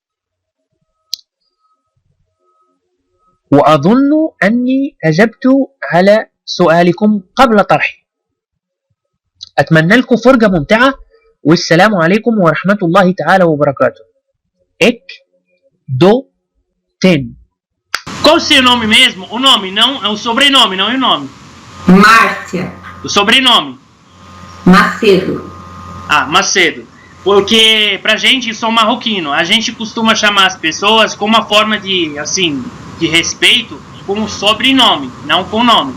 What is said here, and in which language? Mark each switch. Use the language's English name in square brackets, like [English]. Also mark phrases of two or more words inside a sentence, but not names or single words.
[Arabic] وأظن أني أجبت على سؤالكم قبل طرحه. أتمنى لكم فرجة ممتعة، والسلام عليكم ورحمة الله تعالى وبركاته. [Hindi] एक दो तीन. [Portuguese] Qual o seu nome mesmo? O nome, não é o sobrenome, não é o nome. Márcia. O sobrenome? Macedo. Ah, Macedo. Porque pra gente, sou marroquino, a gente costuma chamar as pessoas com uma forma de, assim, de respeito com o sobrenome, não com o nome.